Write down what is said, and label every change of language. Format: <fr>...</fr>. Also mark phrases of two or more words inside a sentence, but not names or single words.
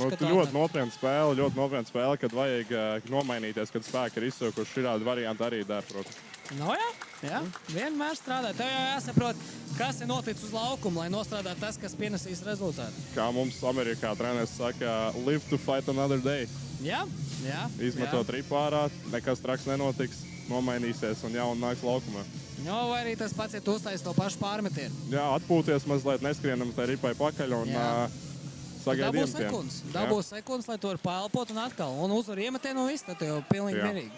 <lv>Ļoti nopietna spēle, kad vajag nomainīties, kad spēki ir izsaukuši. Šādi varianti arī dara, protams. Jā. Vienmēr strādā. Tev jau jāsaprot, kas ir noticis uz laukuma, lai nostrādātu tas, kas pienesīs rezultātu. Kā mums Amerikā treneris saka,</lv> <en>live to fight another day.</en> <lv>Jā. Izmetot ripu ārā, nekas traks nenotiks, nomainīsies un jauni nāks laukumā. Vai arī tas pats, ja tu uztaisi to pašu pārmetienu. Jā, atpūties mazliet, neskrienam tai ripai pakaļ un sagaidi iemetienu. Dabū sekundes, lai tu vari paelpot un atkal. Un uzvar iemetienu un viss, tad jau pilnīgi mierīgi.</lv>